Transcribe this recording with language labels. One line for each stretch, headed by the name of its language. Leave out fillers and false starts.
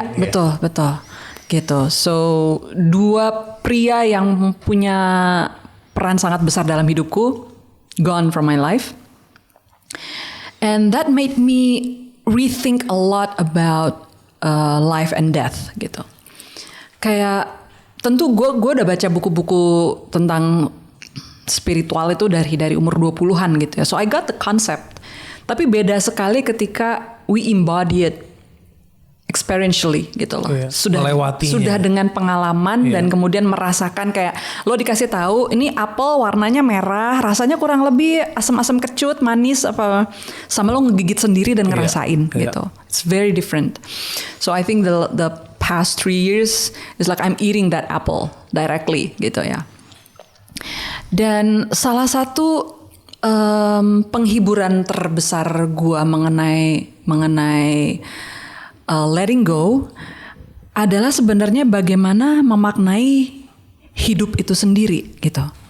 Indonesian: Iya, betul. Gitu. So, 2 pria yang punya peran sangat besar dalam hidupku
English: gone from my life. And that made me rethink a lot about life and death gitu.
Indonesian: Kayak tentu gue udah baca buku-buku tentang spiritual itu dari umur 20-an gitu ya.
English: So I got the concept.
Indonesian: Tapi beda sekali ketika
English: we embody it experientially gitu loh.
Indonesian: Sudah dengan pengalaman dan kemudian merasakan kayak lo dikasih tahu ini apel warnanya merah, rasanya kurang lebih asam-asam kecut, manis apa, sama lo ngegigit sendiri dan ngerasain gitu.
English: It's very different. So I think the past 3 years is like I'm eating that apple directly gitu ya.
Indonesian: Dan salah satu penghiburan terbesar gua mengenai letting go adalah sebenarnya bagaimana memaknai hidup itu sendiri gitu.